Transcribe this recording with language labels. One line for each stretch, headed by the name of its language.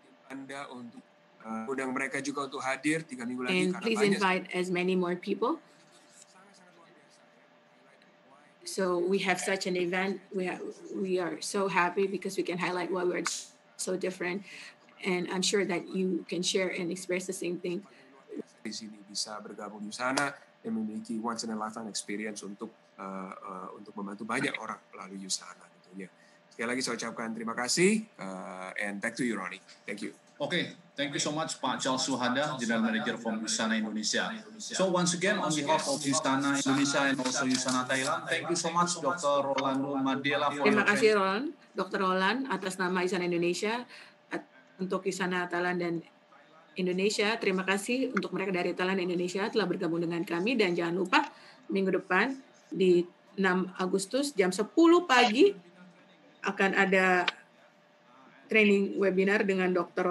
Indonesian: Anda untuk undang mereka juga untuk hadir 3 minggu lagi.
English: And please invite as many more people. So we have such an event. We are so happy because we can highlight why we're so different. And I'm sure that you can share and express the same thing.
Indonesian: Di sini bisa bergabung di sana dan memiliki
English: once in a lifetime experience
Indonesian: untuk membantu banyak orang melalui Usana tentunya. Sekali lagi saya ucapkan terima kasih
English: and back to you, Ronnie. Thank you. Okay, thank you so much, Pak Charles Suhada, General Manager from Usana Indonesia. So once again, on behalf of Usana Indonesia and also Usana Thailand, thank you so much, Dr. Rolando Maddela.
Indonesian: Terima kasih, Dr. Roland, atas nama Usana Indonesia, untuk Usana Thailand dan Indonesia. Terima kasih untuk mereka dari Thailand dan Indonesia telah bergabung dengan kami. Dan jangan lupa, minggu depan di 6 Agustus jam 10 pagi akan ada training webinar dengan Dr.